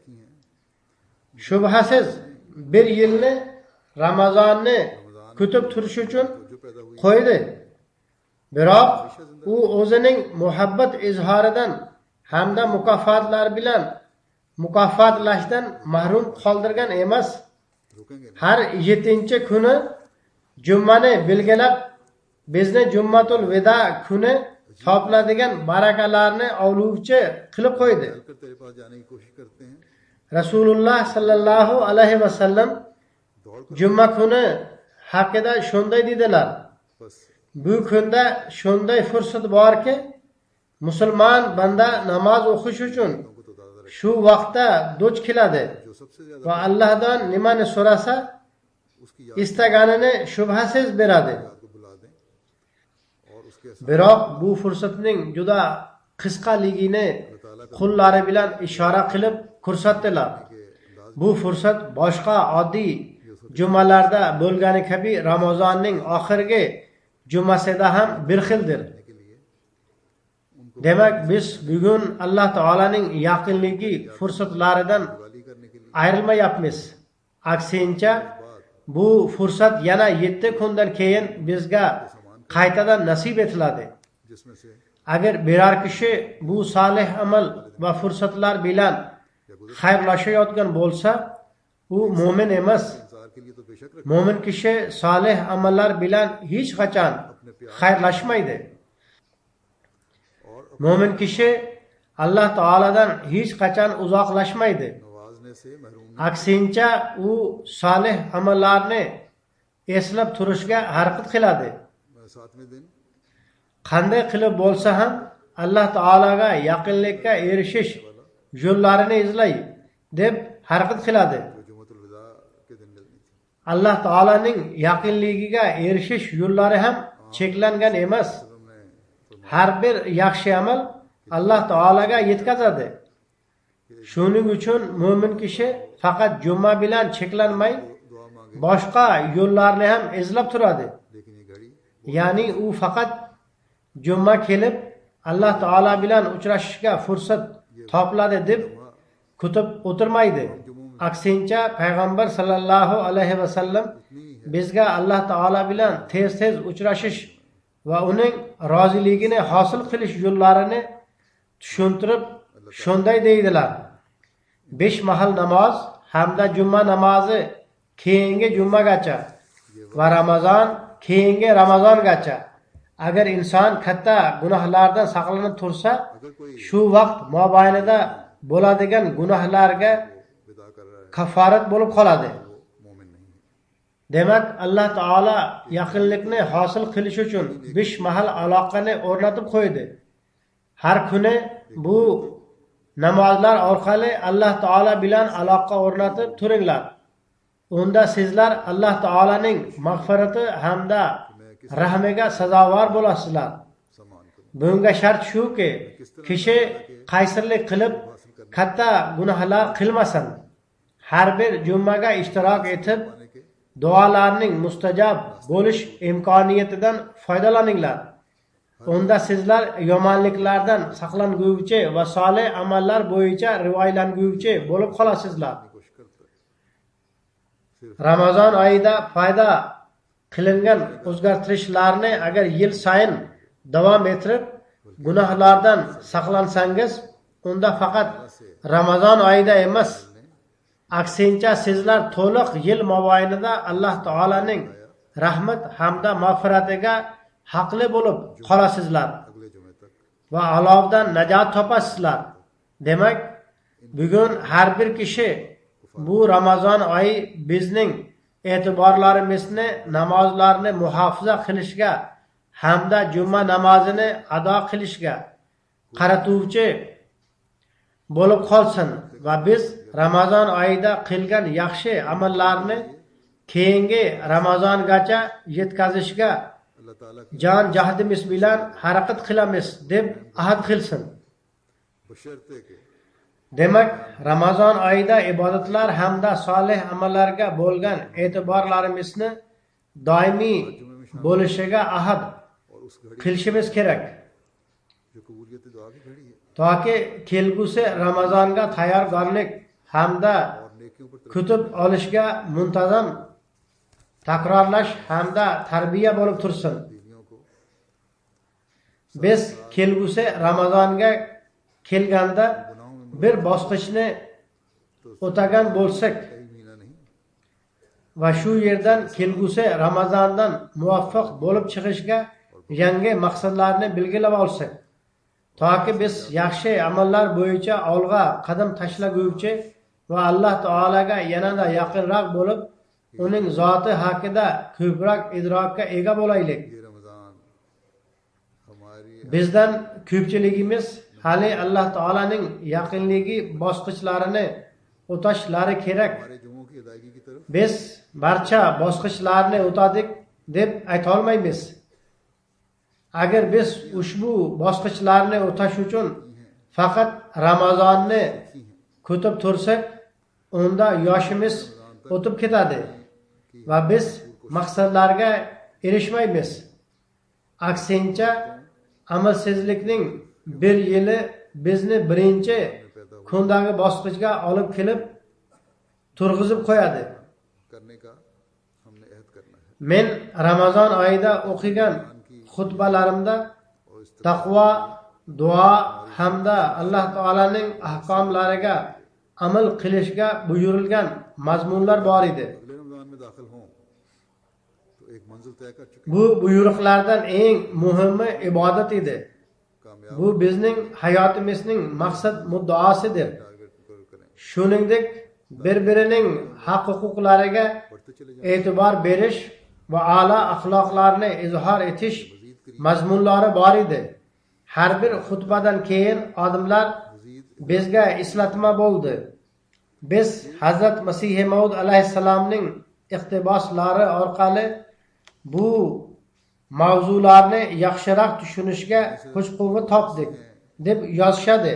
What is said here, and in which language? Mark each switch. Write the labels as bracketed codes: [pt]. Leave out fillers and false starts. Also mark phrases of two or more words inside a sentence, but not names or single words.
[uz] Shubhasiz bir yilni Ramazonni kutib turish uchun qo'ydi. Biroq u o'zining muhabbat izhoridan hamda mukofotlar bilan mukofotlashdan mahrum qoldirgan emas. [ur] رکیں گے نہیں. [uz] Har 7 kuni Jummani belgilab bizni Jummatul Veda kuni topiladigan barakalarni ovlovchi qilib qo'ydi. [ur] چل کر تیرے پاس جانے کی کوشش کرتے ہیں, [uz] Rasululloh [ar] صلى الله عليه وسلم [ur] دوڑ کر [uz] Jumma kuni haqida shunday dedilar: [ur] बस [uz] Bu kunda shunday fursat borki, musulmon banda namoz o'qish uchun [ur] کو تو دادا [uz] shu vaqtda duch keladi [ur] جو سب سے زیادہ [uz] va Allohdan nimani so'rasa, [ur] उसकी [uz] istaganini shubhasiz beradi. [ur] یاد کو بلا دیں اور اس کے ساتھ [uz] Biroq bu fursatning juda qisqaligini qullari bilan ishora qilib ko'rsatdilar. Bu fursat boshqa oddiy jumalarda bo'lgani kabi Ramazonning oxirgi jumasida ham bir xildir. [ur] کے لیے [uz] Demak, biz bugun Alloh taolaning yaqinligi fursatlaridan [ur] دیوالی کرنے کے لیے [uz] ayrilmayapmiz. Aksincha, bu fursat yana 7 kundan keyin bizga qaytadan nasib etiladi. [ur] جس میں سے [uz] Agar biror kishi bu solih amal va fursatlar bilan xayrlashayotgan bo'lsa, u mo'min emas. [ur] انتظار کے لیے تو بے شک رکھ [uz] Mo'min kishi solih amallar bilan hech qachon xayrlashmaydi. [ur] और [uz] Mo'min kishi Alloh taoladan hech qachon uzoqlashmaydi. [ur] نوازنے سے محروم [uz] Aksincha, u solih amallarni eslab turishga harakat qiladi. [ur] ساتویں دن [uz] Qanday qilib bo'lsa ham Alloh taolaga yaqinlikka erishish yo'llarini izlay deb harakat qiladi. [ur] جو جمعۃ الوداع کے دن ملنی تھی, [uz] Alloh taolaning yaqinligiga erishish yo'llari ham cheklangan emas. [ur] हमने [uz] Har bir yaxshi amal Alloh taolaga yetkazadi. Shuning uchun mo'min kishi faqat juma bilan cheklanmay, [ur] دعا مانگے, [uz] boshqa yo'llarni ham izlab turadi. [ur] لیکن یہ گھڑی [uz] Ya'ni u faqat juma kelib Alloh taolo bilan uchrashishga fursat topiladi deb kutib o'tirmaydi. Aksincha, payg'ambar [ar] صلى الله عليه وسلم [uz] bizga Alloh taolo bilan tez-tez uchrashish va uning roziligini hosil qilish yo'llarini tushuntirib shunday deydilar: 5 mahal namoz hamda juma namozi keyingi jumagacha va Ramazon keyingi Ramazongacha. Agar inson katta gunohlardan saqlanib tursa, [ur] اگر کوئی [uz] shu vaqt mobaynida bo'ladigan gunohlarga [ur] وداع کر رہا ہے [uz] kaforat bo'lib qoladi. [ur] وہ مومن نہیں ہے. [uz] Demak, Alloh taolo yaqinlikni hosil qilish uchun 5 mahal aloqani o'rnatib qo'ydi. Har kuni bu namozlar orqali Alloh taolo bilan aloqa o'rnatib turinglar. Unda sizlar Alloh taolaning mag'firati hamda rahmiga sazovor bo'lasizlar. [ur] سمان کروں [uz] Bunga shart shuki, kishi qaysirlik qilib katta gunohlar qilmasin. Har bir jummaga ishtirok etib, [ur] के [uz] duolarning mustajab bo'lish imkoniyatidan foydalaninglar. Unda sizlar yomonliklardan saqlanguvchi va solih amallar bo'yicha rivoyalanguvchi bo'lib qolasizlar. [ur] کوشش کرتا ہے, [uz] Ramazon oyida foyda qilingan o'zgartirishlarni agar yil sayin davom ettirib gunohlardan saqlansangiz, unda faqat Ramazon oyida emas, aksincha sizlar to'liq yil mobaynida Alloh taolaning rahmat hamda mag'firatiga haqli bo'lib qolasizlar [ur] اگلے جمعے تک [uz] va alovdan najot topasizlar. Demak, bugun har bir kishi bu Ramazon oyi bizning e'tiborlarimizni namozlarni muhofaza qilishga hamda juma namozini ado qilishga qaratuvchi bo'lib qolsin va biz Ramazon oyida qilgan yaxshi amallarni keyingi Ramazongacha yetkazishga [ur] اللہ تعالیٰ کی [uz] jon jahdimiz bilan harakat qilamiz deb ahd qilsin. [ur] بشرطیکہ [uz] Demak, Ramazon oyida ibodatlar hamda solih amallarga bo'lgan e'tiborlarimizni doimiy bo'lishiga ahd [ur] اور اس گھڑی [uz] qilishimiz kerak. [ur] جو قبولیت دعا کی گھڑی ہے [uz] Toki kelgusi Ramazonga tayyorgarlik hamda [ur] اور نیکیوں پر [uz] kutub olishga muntazam takrorlash hamda tarbiya bo'lib tursin. [ur] ترجیحوں کو [uz] Biz kelgusi Ramazonga kelganda [ur] گناہوں میں [uz] bir bosqichni o'tagan bo'lsak [ur] کئی مہینہ نہیں [uz] va shu yerdan kelgusi Ramazondan muvaffaq bo'lib chiqishga yangi maqsadlarni belgilab olsak, toki biz yaxshi amallar bo'yicha olg'a qadam tashlaguncha va Alloh taolaga yanada yaqinroq bo'lib, uning zoti haqida ko'proq idrokka ega bo'laylik. [ur] یہ رمضان ہماری [uz] Bizdan ko'pchiligimiz hali Alloh taolaning yaqinligi bosqichlarini o'tashlari kerak. [ur] ہمارے جمعوں کی ادائیگی کی طرف [uz] Biz barcha bosqichlarni o'tadik deb ayta olmaymiz. Agar biz ushbu bosqichlarni o'tash uchun faqat Ramazonni kutib tursak, unda yoshimiz o'tib ketadi va biz maqsadlarga erishmaymiz. Aksincha, amalsizlikning bir yili bizni birinchi kundagi bosqichga olib kelib turg'izib qo'yadi. [ur] کرنے کا ہم نے عہد کرنا ہے [uz] Men Ramazon oyida o'qigan xutbalarimda [ur] اور اس [uz] taqvo, duo hamda Alloh taolaning ahkomlariga amal qilishga buyurilgan mazmunlar bor edi. [ur] اگلے رمضان میں داخل ہوں تو ایک منزل طے کر چکے [uz] Bu buyruqlardan eng muhimi ibodat edi. [ur] कामयाब [uz] Bu bizning hayotimizning maqsad muddaosidir. [ur] ٹارگٹ پر کریں [uz] Shuningdek, bir-birining haq-huquqlariga [ur] بڑھتے چلے جائیں [uz] e'tibor berish va a'lo axloqlarni izhor etish mazmunlari bor edi. Har bir xutbadan keyin odamlar [ur] मजीद [uz] bizga eslatma bo'ldi. Biz Hazrat Masih Maud alayhissalomning iqtiboslari orqali bu mavzularni yaxshiroq tushunishga kuch-quvvat topdik deb yozishadi.